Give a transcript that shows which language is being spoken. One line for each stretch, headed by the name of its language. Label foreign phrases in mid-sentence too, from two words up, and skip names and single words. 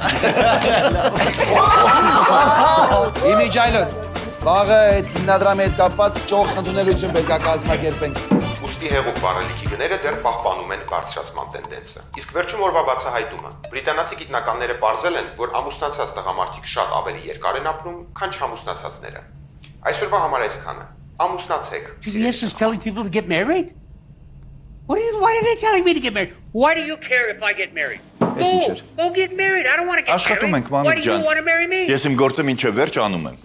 Armenian: Իմիջայլոց, վաղը այդ հիմնադրամի հետ կապված ճոխ ընդունելություն պետք է կազմակերպենք։ Ուստի հեղուկ վառելիքի գները դեռ պահպանում են բարձրացման տենդենսը։ Իսկ վերջում օրվա բացահայտումը։ Բրիտանացի գիտնականները ողջել են, որ ամուսնացած տղամարդիկ շատ ավելի երկար են ապրում, քան չամուսնացածները։ Այսօրվա համար այսքանը։ Ամուսնացեք։
English: PBS is telling people to get married? Why are they telling me to get married? Why do you care if I get married? Go get married. I don't want to get
Armenian: Աշխատում ենք,
English: married. Why
Armenian: Մանուկ
English: do you
Armenian: ջան։
English: want to marry me?
Armenian: Ես իմ գործը մինչև վերջ անում եմ։